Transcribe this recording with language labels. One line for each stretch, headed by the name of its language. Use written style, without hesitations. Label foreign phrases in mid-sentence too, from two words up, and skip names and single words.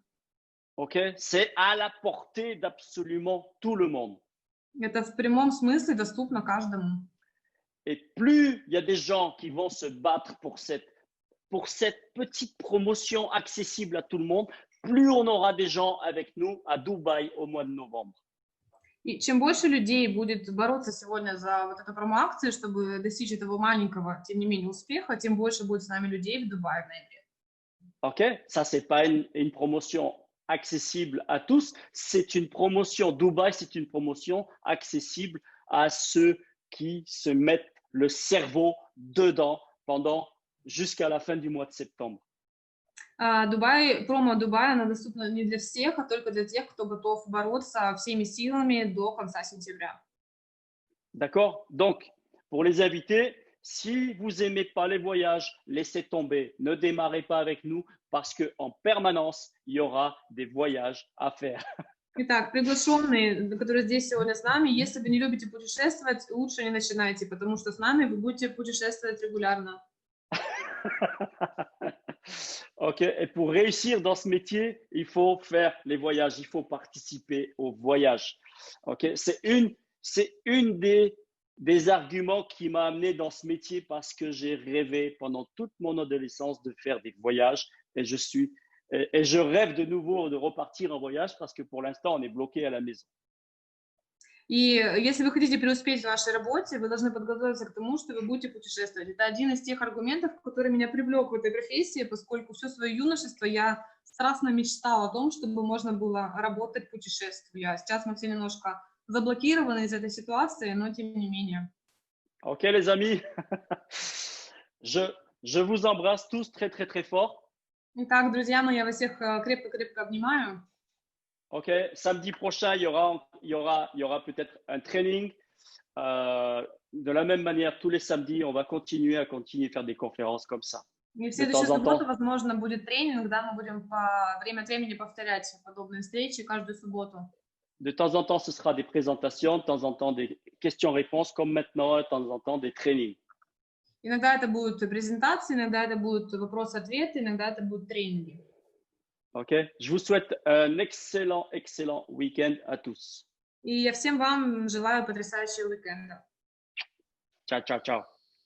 French: Ok, c'est à la portée d'absolument tout le monde.
Russian: Это в прямом смысле доступно каждому.
French: Et plus il y a des gens qui vont se battre pour cette petite promotion accessible à tout le monde, plus on aura des gens avec nous à Dubaï au mois de novembre.
Russian: И чем больше людей будет бороться сегодня за вот эту промо-акцию, чтобы достичь этого маленького, тем не менее, успеха, тем больше будет с нами людей в Дубае в ноябре.
French: Ok, ça c'est pas une promotion accessible à tous, c'est une promotion Dubaï, c'est une promotion accessible à ceux qui se mettent le cerveau dedans jusqu'à la fin du mois de septembre.
Russian: Промо Дубая, она доступна не для всех, а только для тех, кто готов бороться всеми силами до конца сентября.
French: D'accord? Donc, pour les invités, si vous n'aimez pas les voyages, laissez tomber. Ne démarrez pas avec nous parce qu'en permanence, il y aura des voyages à faire.
Russian: Итак, приглашенные, которые здесь сегодня с нами, если вы не любите путешествовать, лучше не начинайте, потому что с нами вы будете путешествовать регулярно.
French: Ok, et pour réussir dans ce métier, il faut faire les voyages, il faut participer aux voyages. Ok, c'est une des des arguments qui m'ont amené dans ce métier parce que j'ai rêvé pendant toute mon adolescence de faire des voyages et je rêve de nouveau de repartir en voyage parce que pour l'instant, on est bloqué à la maison.
Russian: И если вы хотите преуспеть в вашей работе, вы должны подготовиться к тому, что вы будете путешествовать. Это один из тех аргументов, который меня привлек в этой профессии, поскольку все свое юношество я страстно мечтала о том, чтобы можно было работать путешествуя. Сейчас мы все немножко заблокированы из этой ситуации, но тем не менее.
French: Ok, les amis, je vous embrasse tous très, très, très fort.
Russian: Итак, друзья мои, я вас всех крепко-крепко обнимаю.
French: Ok, samedi prochain, il y aura peut-être un training. De la même manière, tous les samedis, on va continuer à faire des conférences comme ça.
Russian: И в
French: De
Russian: следующую
French: temps en
Russian: субботу,
French: temps.
Russian: возможно, будет тренинг, да, мы будем время от времени повторять подобные встречи каждую субботу.
French: De temps en temps, ce sera des présentations, de temps en temps des questions-réponses, comme maintenant, de temps en temps des trainings.
Russian: Иногда это будут презентации, иногда это будут вопросы-ответы, иногда это будут тренинги.
French: Ok, je vous souhaite un excellent week-end à tous.
Russian: И я всем вам желаю потрясающего уикенда.
Italian: Ciao, ciao, ciao.